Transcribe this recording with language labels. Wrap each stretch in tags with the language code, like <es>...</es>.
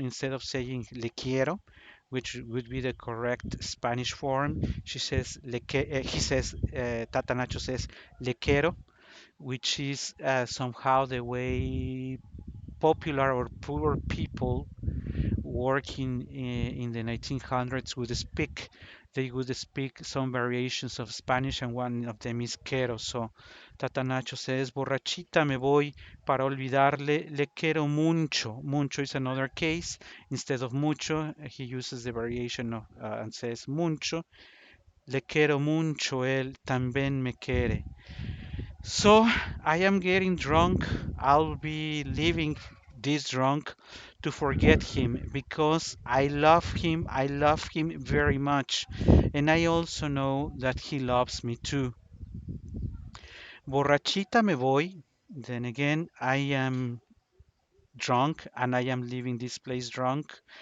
<en>Instead of saying le quiero, which would be the correct Spanish form, he says, Tatanacho says le quiero, which is somehow the way popular or poor people working in the 1900s would speak. They would speak some variations of Spanish, and one of them is quiero.</en> <es>So Tatanacho says, Borrachita me voy para olvidarle, le quiero mucho.</es> <en>Mucho is another case. Instead of mucho, he uses the variation of and says mucho.</en> <es>Le quiero mucho, él también me quiere.</es> <en>So I am getting drunk. I'll be leaving this drunk to forget him because I love him. I love him very much. And I also know that he loves me too. Borrachita me voy. Then again, I am drunk and I am leaving this place drunk.</en>